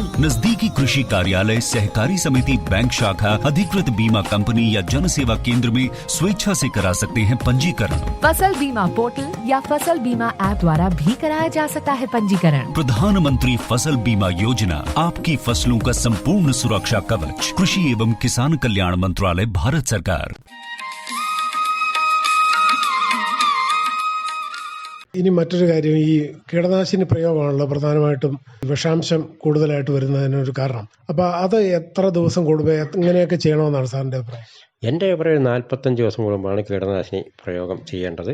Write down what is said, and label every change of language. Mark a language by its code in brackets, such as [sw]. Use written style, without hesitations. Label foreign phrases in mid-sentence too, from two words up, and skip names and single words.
[hi] नजदीकी कृषि कार्यालय, सहकारी समिति, बैंक शाखा, अधिकृत बीमा कंपनी या जन सेवा केंद्र में स्वेच्छा से करा सकते हैं पंजीकरण। फसल बीमा पोर्टल या फसल बीमा ऐप द्वारा भी कराया जा सकता है पंजीकरण। प्रधानमंत्री फसल बीमा योजना, आपकी फसलों का संपूर्ण सुरक्षा कवच। कृषि एवं किसान कल्याण मंत्रालय, भारत सरकार। [ml] ഇനി മറ്റൊരു കാര്യം, ഈ കീടനാശിനി പ്രയോഗമാണല്ലോ പ്രധാനമായിട്ടും വിഷാംശം കൂടുതലായിട്ട് വരുന്നതിനൊരു കാരണം. അപ്പോൾ അത് എത്ര ദിവസം കൂടുമ്പോൾ എങ്ങനെയൊക്കെ ചെയ്യണമെന്നാണ് സാറിൻ്റെ അഭിപ്രായം? എൻ്റെ അഭിപ്രായം 45 ദിവസം കൂടുമ്പോഴാണ് കീടനാശിനി പ്രയോഗം ചെയ്യേണ്ടത്.